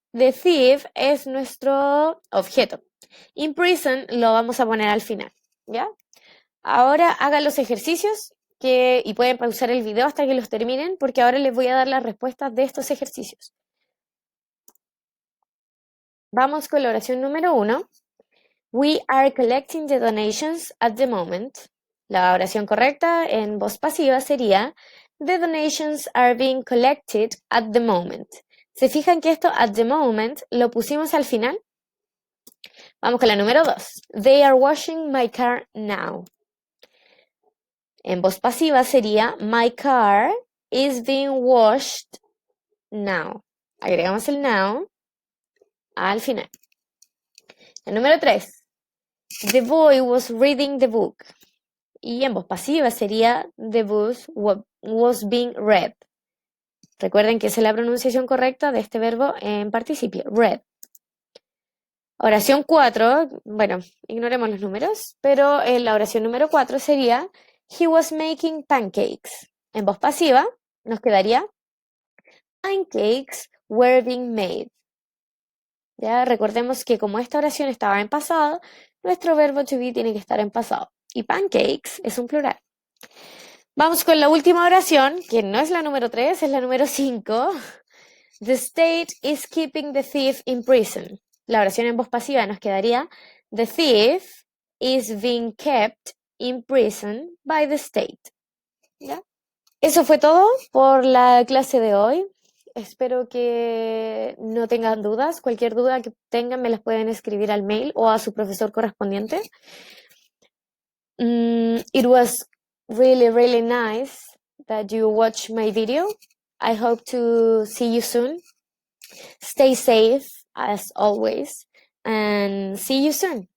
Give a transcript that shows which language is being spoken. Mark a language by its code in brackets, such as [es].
[en] The thief [es] es nuestro objeto. [en] In prison [es] lo vamos a poner al final, ¿ya? Ahora hagan los ejercicios y pueden pausar el video hasta que los terminen porque ahora les voy a dar las respuestas de estos ejercicios. Vamos con la oración número 1. [en] We are collecting the donations at the moment. [es] La oración correcta en voz pasiva sería [en] the donations are being collected at the moment. [es] ¿Se fijan que esto [en] at the moment [es] lo pusimos al final? Vamos con la número 2. [en] They are washing my car now. [es] En voz pasiva sería [en] my car is being washed now. [es] Agregamos el now. al final. El número 3. [en] The boy was reading the book. [es] Y en voz pasiva sería [en] the book was being read. [es] Recuerden que esa es la pronunciación correcta de este verbo en participio, read. Oración 4, bueno, ignoremos los números, pero la oración número 4 sería [en] he was making pancakes. [es] En voz pasiva nos quedaría [en] pancakes were being made. [es] Ya recordemos que como esta oración estaba en pasado, nuestro verbo to be tiene que estar en pasado. Y pancakes es un plural. Vamos con la última oración, que no es la número 3, es la número 5. [en] The state is keeping the thief in prison. [es] La oración en voz pasiva nos quedaría [en] the thief is being kept in prison by the state. [es] ¿Ya? Eso fue todo por la clase de hoy. Espero que no tengan dudas. Cualquier duda que tengan me las pueden escribir al mail o a su profesor correspondiente. [en] It was really, really nice that you watched my video. I hope to see you soon. Stay safe as always and see you soon.